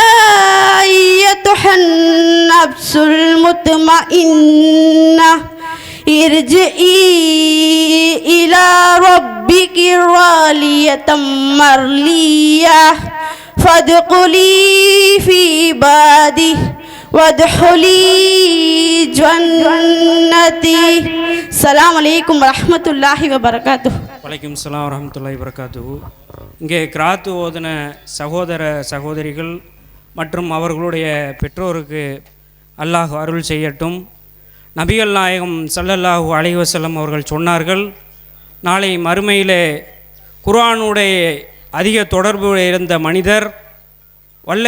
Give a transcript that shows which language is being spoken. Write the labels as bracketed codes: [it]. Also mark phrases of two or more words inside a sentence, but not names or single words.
[ar] أيتها النفس المطمئنة ارجعي إلى ربك راضية مرضية فادخلي في عبادي وادخلي جنتي. السلام عليكم ورحمة الله وبركاته. وعليكم السلام ورحمة الله وبركاته. [ta] இங்கே கிராத்து ஓதின சகோதர சகோதரிகள் மற்றும் அவர்களுடைய பெற்றோருக்கு அல்லாஹ் அருள் செய்யட்டும். நபிகள் நாயகம் [ar] صلى الله عليه وسلم [ta] அவர்கள் சொன்னார்கள், நாளை மறுமையிலே குர்ஆனுடைய அதிக தொடர்பு இருந்த மனிதர் வல்ல